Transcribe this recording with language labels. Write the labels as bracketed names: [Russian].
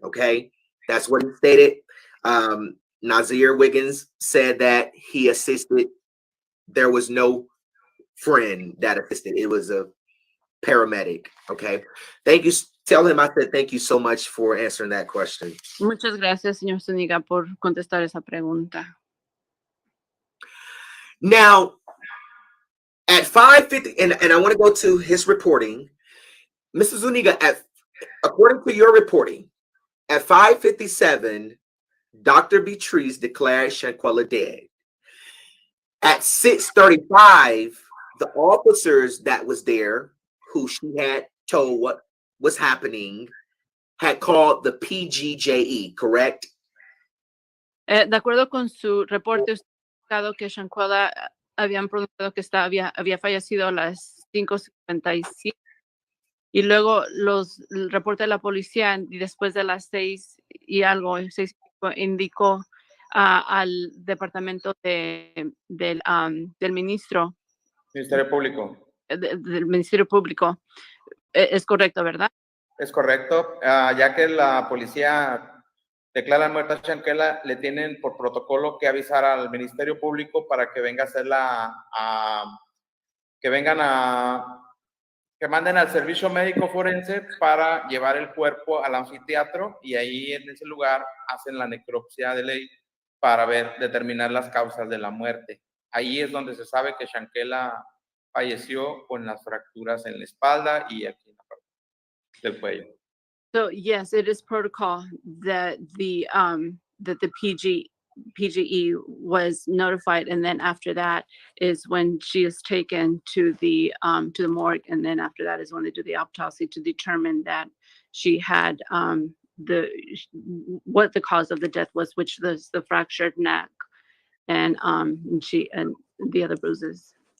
[English] Okay, that's what he stated. Nazeer Wiggins said that he assisted. There was no friend that assisted. It was a paramedic. Okay, thank you. Tell him I said thank you so much for answering that question. [Spanish] Muchas gracias, señor Zuniga, por contestar esa pregunta. [English] Now, at 5:50, and I want to go to his reporting, Mr. Zuniga, according to your reporting, at 5:57, Dr. Beatrice declared Shanquella dead. At 6:35, the officers that was there, who she had told what was happening, had called the PGJE, correct? [Spanish] De acuerdo con su reporte, usted ha indicado que Shanquella habían pronunciado que había fallecido a las 5:57 y luego el reporte de la policía, y después de las 6 y algo, 6 indicó al departamento del Ministerio Público. del Ministerio Público. Es correcto, ¿verdad? Es correcto. Ya que la policía declara muerta a Shanquella, le tienen por protocolo que avisar al Ministerio Público para que venga a hacerla, que manden al servicio médico forense para llevar el cuerpo al anfiteatro y ahí en ese lugar hacen la necropsia de ley para determinar las causas de la muerte. Ahí es donde se sabe que Shanquella falleció con las fracturas en la espalda y aquí en la parte del cuello. [English] So yes, it is protocol that the PGE was notified, and then after that is when she is taken to the morgue, and then after that is when they do the autopsy to determine that she had what the cause of the death was, which was the fractured neck and the other bruises.